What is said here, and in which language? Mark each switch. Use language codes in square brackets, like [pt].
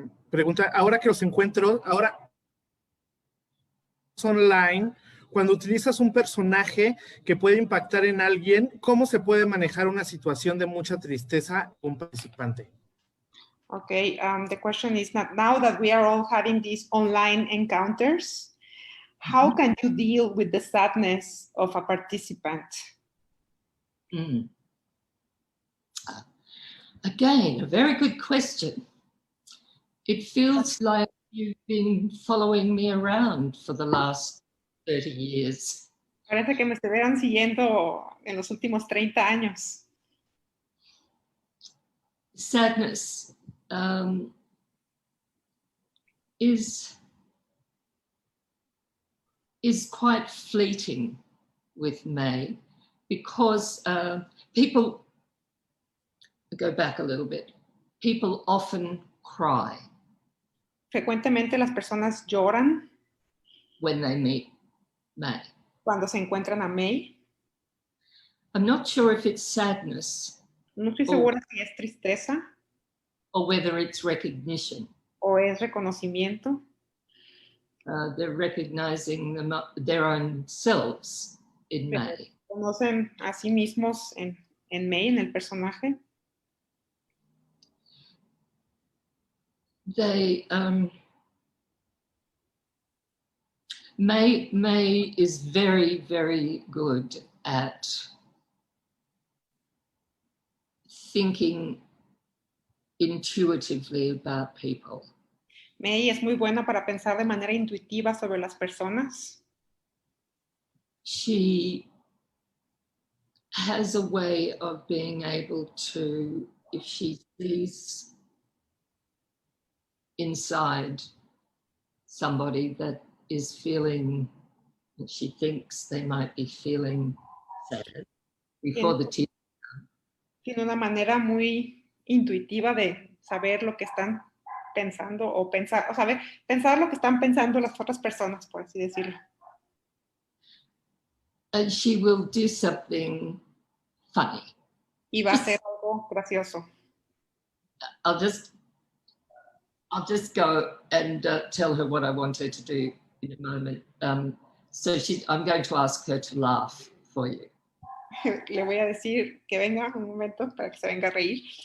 [es] Pregunta, ahora que los encuentro, ahora online, cuando utilizas un personaje que puede impactar en alguien, ¿cómo se puede manejar una situación de mucha tristeza con un participante? [en] Okay, the question is now that we are all having these online encounters, how can you deal with the sadness of a participant? Again, a very good question. It feels like you've been following me around for the last 30 years. [es] Parece que me estuvieran siguiendo en los últimos 30 años. [en] Sadness is quite fleeting with May, because people, go back a little bit, people often cry [es] Frecuentemente las personas lloran [en] when they meet May. [es] cuando se encuentran a May. [en] I'm not sure if it's sadness. [es] No estoy segura si es tristeza [en] or whether it's recognition. [es] o es reconocimiento. [en] They're recognizing their own selves in May. [es] Conocen a sí mismos en May, en el personaje. [en] They May is very, very good at thinking intuitively about people. [es] May es muy buena para pensar de manera intuitiva sobre las personas. [en] She has a way of being able to, if she sees inside somebody that is feeling, that she thinks they might be feeling sad before the tears. [es] Tiene una manera muy intuitiva de saber lo que están pensando o pensar, o saber, pensar lo que están pensando las otras personas, por así decirlo. [en] And she will do something funny. [es] Y va a ser algo gracioso. [en] I'll just go and tell her what I want her to do in a moment. So I'm going to ask her to laugh for you. [es] Le voy a decir que venga un momento para que se venga a reír.